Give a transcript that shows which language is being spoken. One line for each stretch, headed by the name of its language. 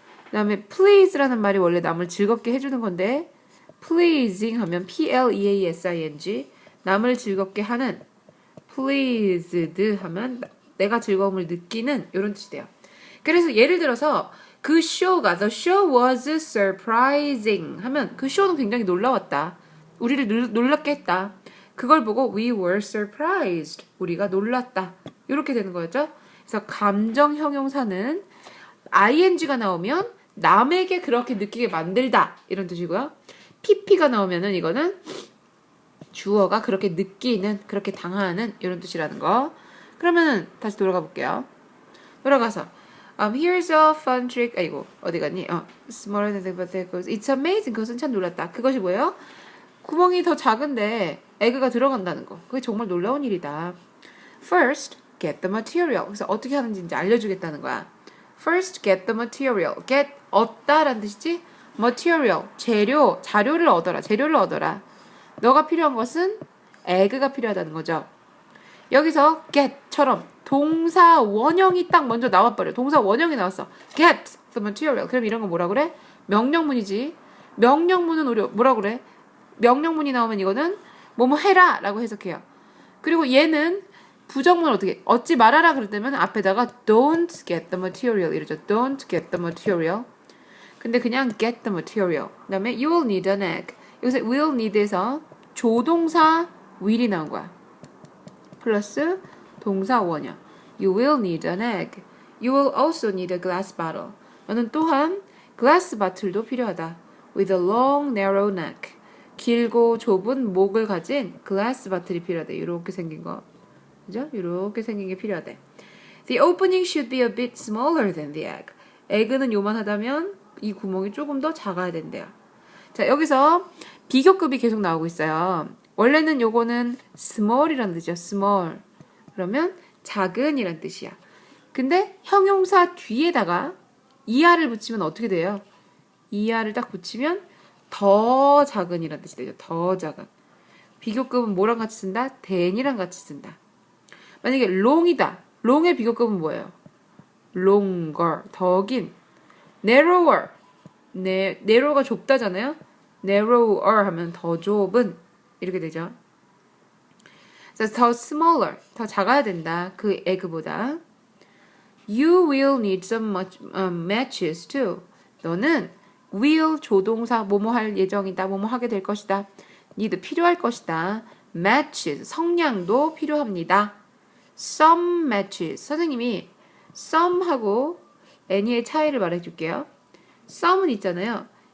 Korean: 그 다음에 please라는 말이 원래 남을 즐겁게 해주는 건데 pleasing 하면 pleasing 남을 즐겁게 하는. pleased 하면 내가 즐거움을 느끼는 이런 뜻이 돼요. 그래서 예를 들어서 그 쇼가
English: the show was surprising
Korean: 하면 그 쇼는 굉장히 놀라웠다. 우리를 놀랍게 했다. 그걸 보고
English: we were surprised.
Korean: 우리가 놀랐다. 이렇게 되는 거였죠. 그래서 감정 형용사는 ing가 나오면 남에게 그렇게 느끼게 만들다 이런 뜻이고요. pp가 나오면은 이거는 주어가 그렇게 느끼는, 그렇게 당하는 이런 뜻이라는 거. 그러면은 다시 돌아가 볼게요. 돌아가서
English: here's a fun trick.
Korean: 아이고 어디 갔니?
English: smaller than the goes. It's amazing.
Korean: 그것은 참 놀랐다. 그것이 뭐예요? 구멍이 더 작은데 에그가 들어간다는 거. 그게 정말 놀라운 일이다.
English: First, get the material.
Korean: 그래서 어떻게 하는지 이제 알려주겠다는 거야.
English: First, get the material.
Korean: Get, 얻다라는 뜻이지? Material, 자료를 얻어라. 재료를 얻어라. 너가 필요한 것은 에그가 필요하다는 거죠. 여기서 get처럼 동사 원형이 딱 먼저 나와버려. 동사 원형이 나왔어. Get the material. 그럼 이런 거 뭐라 그래? 명령문이지. 명령문은 우리 뭐라 그래? 명령문이 나오면 이거는 뭐뭐 해라 라고 해석해요. 그리고 얘는 부정문 어떻게 얻지 말아라 그럴 때면 앞에다가
English: don't get the material
Korean: 이러죠.
English: don't get the material.
Korean: 근데 그냥
English: get the material.
Korean: 그 다음에
English: you will need an egg.
Korean: 여기서 will need에서 조동사 will이 나온 거야. 플러스 동사 원형.
English: You will need an egg. You will also need a glass bottle.
Korean: 너는 또한 glass bottle도 필요하다.
English: With a long narrow neck.
Korean: 길고 좁은 목을 가진 glass bottle이 필요하대. 이렇게 생긴 거. 그죠? 이렇게 생긴 게 필요하대.
English: The opening should be a bit smaller than the egg.
Korean: 에그는 요만하다면 이 구멍이 조금 더 작아야 된대요. 자, 여기서 비교급이 계속 나오고 있어요. 원래는 요거는 small이라는 뜻이죠.
English: small.
Korean: 그러면 작은이란 뜻이야. 근데 형용사 뒤에다가 er를 붙이면 어떻게 돼요? er를 딱 붙이면 더 작은이란 뜻이 되죠. 더 작은. 비교급은 뭐랑 같이 쓴다? than이랑 같이 쓴다. 만약에 long이다. long의 비교급은 뭐예요? longer, 더 긴. narrower, narrow가 좁다잖아요. narrower 하면 더 좁은 이렇게 되죠. 그래서 더 smaller, 더 작아야 된다. 그 에그보다.
English: You will need some matches too.
Korean: 너는 will 조동사 뭐뭐 할 예정이다. 뭐뭐 하게 될 것이다. need 필요할 것이다. matches 성량도 필요합니다. some matches 선생님이 some하고 any의 차이를 말해줄게요. some은 있잖아요.